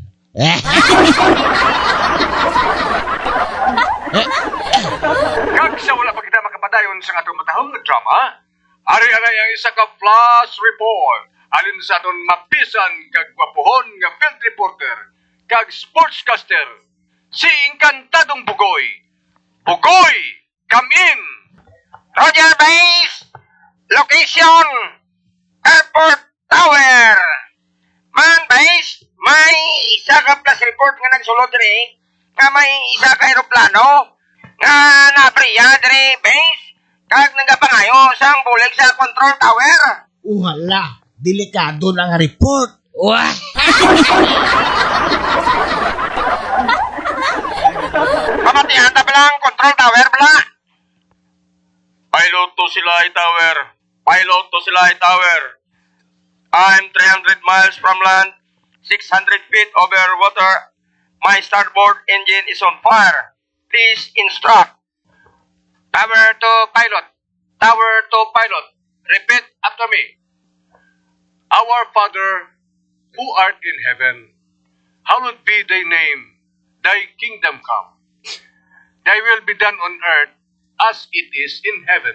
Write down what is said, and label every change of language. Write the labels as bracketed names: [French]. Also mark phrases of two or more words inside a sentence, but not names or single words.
[Hiligaynon] Kag sa wala pa kita makapadayon sa atong matahong nga drama, ari-aray ang isa ka flash report alin sa aton mapisan kag gwapuhon nga field reporter kag sportscaster si Encantadong Bugoy. Bugoy, [English] come in! Roger Base! Location! Airport Tower! [Hiligaynon] Man Base, may isa ka [English] plus report [Hiligaynon] nga nagsulod rin nga may isa ka aeroplano nga napriya diri Base kag nagapangayo sang bulig sa [English] control tower. [Hiligaynon] Uhala, delikado na nga report. Wah! Pamatihan ta bilang [English] control tower [Hiligaynon] bala. [English] Pilot to Silay Tower. Pilot to Silay Tower. I'm 300 miles from land, 600 feet over water. My starboard engine is on fire. Please instruct. Tower to pilot. Tower to pilot. Repeat after me. Our Father, who art in heaven, hallowed be thy name. Thy kingdom come. Thy will be done on earth as it is in heaven.